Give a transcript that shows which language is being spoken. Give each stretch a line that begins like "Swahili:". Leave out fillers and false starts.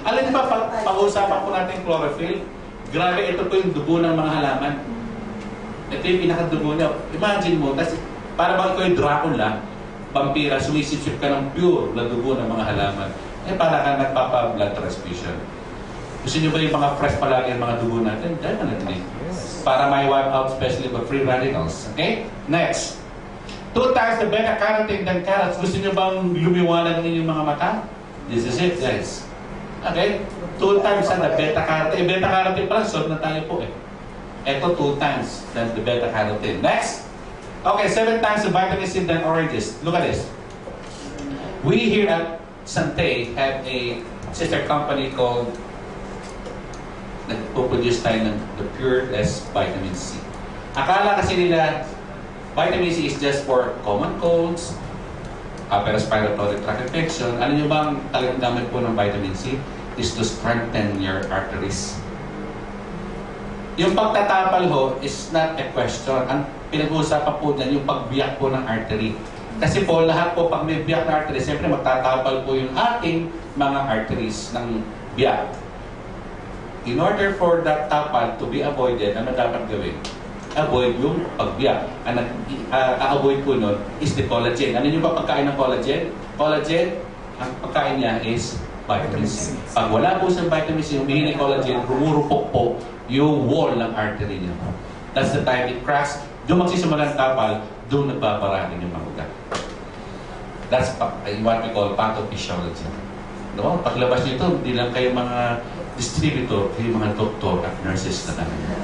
Filipino: Alam niyo ba, pag-uusapan po natin chlorophyll, grabe, ito po yung dugo ng mga halaman. Ito yung pinakadugo niya. Imagine mo, kasi para bang ikaw yung Dracula, vampira, sumisipsip ka ng pure na dugo ng mga halaman. Para ka nagpapa-blood transfusion. Gusto niyo ba yung mga fresh palagi ang mga dugo natin? Diyan na natin eh. Para may
English: wipe out especially the free radicals. Okay? Next. 2 times the beta-carotene than carrots.
Filipino: Gusto niyo bang lumiwanag ng inyong mga mata?
English: This is it, guys. Okay? 2 times ang the beta-carotene.
Filipino: Beta-carotene pala, solve na tayo po eh. Ito
English: 2 times than the beta-carotene.
Filipino: Next.
English: Okay, 7 times the vitamin C than oranges. Look at this. We here at Sante have a sister company called
Filipino: nagpo-produce tayo ng
English: the Pureless Vitamin C.
Filipino: Akala kasi nila
English: vitamin C is just for common colds, upper respiratory tract infection.
Filipino: Alam niyo bang talagang gamit po ng vitamin C
English: is to strengthen your arteries.
Filipino: Yung pagtatapal ho
English: is not a question.
Filipino: Ang pinag-uusapan po dyan, yung pagbiyak po ng artery. Kasi po, lahat po, pag may biyak na artery, siyempre magtatapal po yung ating mga arteries ng biyak.
English: In order for that tapal to be avoided,
Filipino: ano dapat gawin? Avoid yung pagbiyak. Ang avoid po nun
English: is the collagen.
Filipino: Ano yung ba pagkain ng collagen? Collagen, ang pagkain niya
English: is vitamin C.
Filipino: Pag wala po sa vitamin C, humihingi ng collagen, rumurupok po yung wall ng artery niya.
English: That's the time it cracks.
Filipino: Doon magsisimula ng tapal, doon nagbabaraan yung mga ugat.
English: That's what we call pathophysiology.
Filipino: No? Paglabas nito, hindi lang kayo mga distributor, kayo mga doktor at nurses na naman.